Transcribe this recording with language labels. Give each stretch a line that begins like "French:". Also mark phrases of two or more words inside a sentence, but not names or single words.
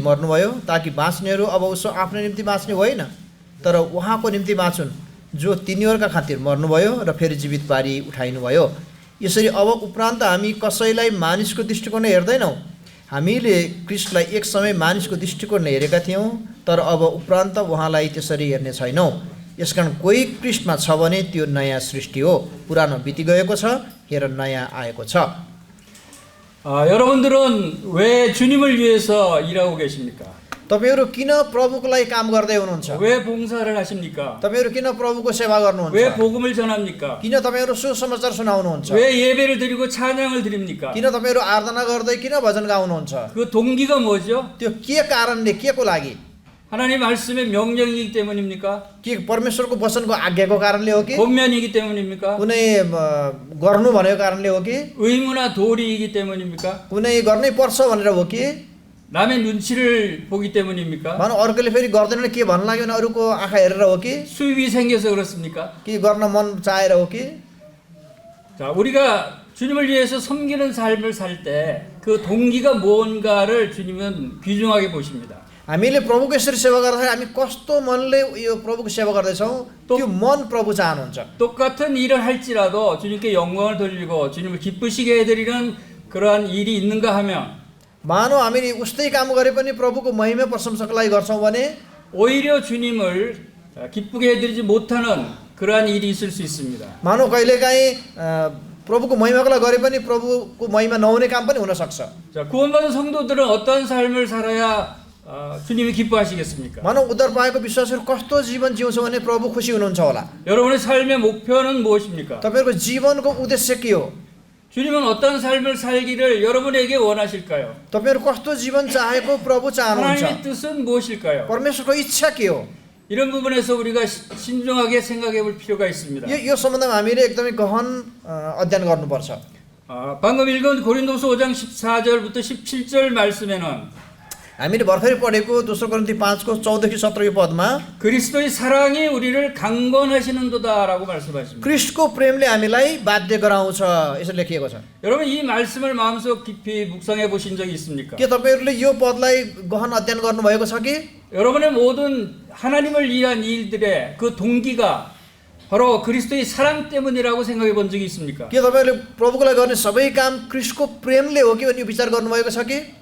Nepali: मर्नुभयो ताकि बाँच्नेहरू अब उसो आफ्नो निम्ति बाँच्ने होइन तर उहाँको निम्ति बाँचुन् जो तिनीहरूका खातिर मर्नुभयो र फेरि जीवित पारी उठाइनुभयो यसरी अब उपरान्त हामी कसैलाई मानिसको दृष्टिकोणले हेर्दैनौँ हामीले ख्रीष्टलाई एक समय मानिसको दृष्टिकोणले हेरेका थियौँ तर अब उपरान्त उहाँलाई त्यसरी हेर्ने छैनौँ यसकारण कोही ख्रीष्टमा छ भने त्यो नयाँ सृष्टि हो पुरानो बितिगएको छ हेर नयाँ आएको छ
Korean: 여러분들은 왜 주님을 위해서 일하고 계십니까?
Nepali: तपाईहरु किन प्रभुको लागि काम गर्दै हुनुहुन्छ
Korean: 왜 봉사를 하십니까?
Nepali: तपाईहरु किन प्रभुको सेवा गर्नुहुन्छ
Korean: 왜 복음을 전합니까?
Nepali: किन तपाईहरु सुसमाचार सुनाउनुहुन्छ
Korean: 왜 예배를 드리고 찬양을 드립니까?
Nepali: किन तपाईहरु आराधना गर्दै किन भजन गाउनुहुन्छ
Korean: 그 동기가 뭐죠?
Nepali: त्यो के कारणले केको लागि
Korean: 하나님 말씀의 명령이기 때문입니까?
Nepali: के परमेश्वरको वचनको आज्ञाको कारणले हो कि
Korean: 권면이기 때문입니까?
Nepali: कुनै गर्नु भनेको कारणले हो कि
Korean: 의무나 도리이기 때문입니까?
Nepali: कुनै गर्नै पर्छ भनेर हो कि
Korean: 남의 눈치를 보기 때문입니까?
Nepali: मानौ अर्कोले फेरि गर्दैन के भन्न लाग्यो भने अरूको आँखा हेरेर हो कि
Korean: 수입이 생겨서 그렇습니까?
Nepali: गर्न मन चाहेर हो कि
Korean: 자, 우리가 주님을 위해서 섬기는 삶을 살 때 그 동기가 뭔가를 주님은 귀중하게 보십니다.
Nepali: हामीले प्रभुको यसरी सेवा गर्दाखेरि हामी कस्तो मनले यो प्रभुको सेवा गर्दैछौँ त्यो मन प्रभु चाहनुहुन्छ
Korean: 똑같은 일을 할지라도 주님께 영광을 돌리고 주님을 기쁘시게 해드리는 그러한 일이 있는가 하면
Nepali: मानौ हामीले उस्तै काम गरे पनि प्रभुको महिमा प्रशंसाको लागि गर्छौँ भने
Korean: 오히려 주님을 기쁘게 해드리지 못하는 그러한 일이 있을 수 있습니다.
Nepali: मानौ कहिलेकाहीँ प्रभुको महिमाको लागि गरे पनि प्रभुको महिमा नहुने काम पनि हुन सक्छ
Korean: 자, 구원받은 성도들은 어떤 삶을 살아야 주님이 기뻐하시겠습니까?
Nepali: मानौ उद्धार पाएको विश्वासहरू कस्तो जीवन जिउँछ भने प्रभु खुसी हुनुहुन्छ होला
Korean: 여러분의 삶의 목표는 무엇입니까?
Nepali: तपाईहरुको जीवनको उद्देश्य के हो
Korean: 주님은 어떤 삶을 살기를 여러분에게 원하실까요?
Nepali: तपाईहरु कस्तो जीवन चाहेको प्रभु चाहनुहुन्छ
Korean: 하나님의 뜻은 무엇일까요?
Nepali: परमेश्वरको इच्छा के हो
Korean: 이런 부분에서 우리가 신중하게 생각해 볼 필요가 있습니다.
Nepali: यो सम्बन्धमा हामीले एकदमै गहन अध्ययन गर्नुपर्छ
Korean: 방금 읽은 고린도서 5장 14절부터 17절 말씀에는
Nepali: हामीले भर्खरै पढेको दोस्रो कोरिन्थी 5 को 14 देखि 17 पदमा
Korean: 그리스도의 사랑이 우리를 강건하시는도다라고 말씀하십니다.
Nepali: ख्रीष्टको प्रेमले हामीलाई बाध्य गराउँछ यसो लेखिएको छ
Korean: 여러분 이 말씀을 마음속 깊이 묵상해 보신 적이 있습니까?
Nepali: के तपाईहरुले यो पदलाई गहन अध्ययन गर्नु भएको छ कि
Korean: 여러분의 모든 하나님을 위한 일들의 그 동기가 바로 그리스도의 사랑 때문이라고 생각해 본 적이 있습니까?
Nepali: के तपाईहरुले प्रभुको लागि गर्ने सबै काम ख्रीष्टको प्रेमले हो कि भन्ने विचार गर्नु भएको छ कि